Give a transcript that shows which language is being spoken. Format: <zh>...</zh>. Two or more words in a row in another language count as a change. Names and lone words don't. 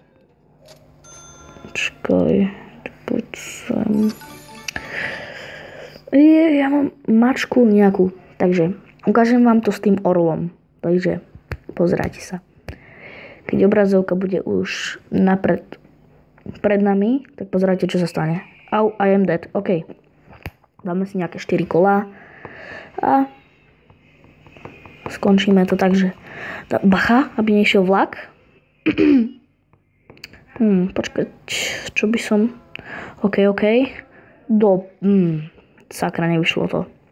<sk>Počkaj, poď sem. Ja mám mačku nejakú, takže ukážem vám to s tým orlom. Takže pozerajte sa. Keď obrazovka bude už pred nami, tak pozerajte, čo sa stane.</sk> <en>Au, I am dead.</en> <sk>OK. Dáme si nejaké 4 kolá a skončíme to tak, že bacha, aby nešiel vlak. Počkať, čo by som... OK. Sakra, nevyšlo to.</sk>